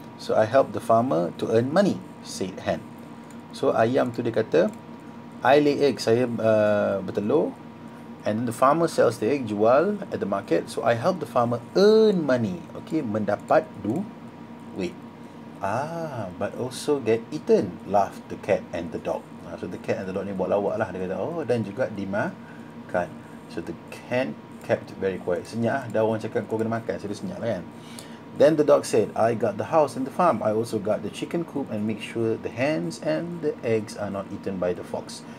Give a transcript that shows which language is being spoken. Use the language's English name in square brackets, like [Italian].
[English] So I help the farmer to earn money, said hen. [Malay] So ayam tu dia kata, [English] I lay eggs, [Malay] saya bertelur, [English] and the farmer sells the egg, jual at the market, so I help the farmer earn money. Okay, [Malay] mendapat duit. [English] But also get eaten, laughed the cat and the dog. So the cat and the dog [Malay] ni buat lawak lah. Dia kata, oh, dan juga dimakan. [English] So the cat kept very quiet. [Malay] Senyap, dah orang cakap kau kena makan, so dia senyap lah kan. [English] Then the dog said, I got the house and the farm. I also got the chicken coop and make sure the hens and the eggs are not eaten by the fox.